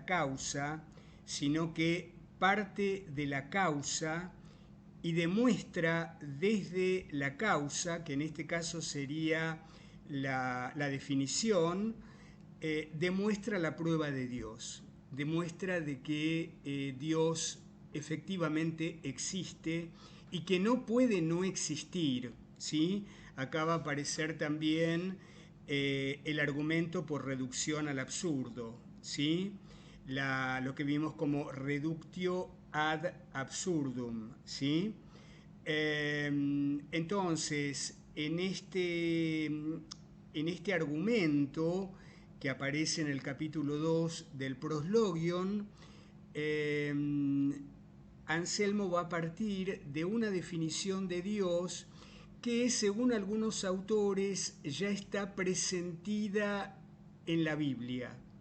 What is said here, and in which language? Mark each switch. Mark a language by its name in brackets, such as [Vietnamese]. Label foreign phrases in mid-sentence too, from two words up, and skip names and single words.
[Spanish] causa, sino que parte de la causa y demuestra desde la causa, que en este caso sería la definición, demuestra la prueba de Dios, demuestra de que Dios efectivamente existe y que no puede no existir, ¿sí? Acá va a aparecer también el argumento por reducción al absurdo, ¿sí? Lo que vimos como [Latin] reductio ad absurdum, [Spanish] ¿sí? Entonces, en este argumento que aparece en el capítulo 2 del proslogion, Anselmo va a partir de una definición de Dios que, según algunos autores, ya está presentida en la Biblia.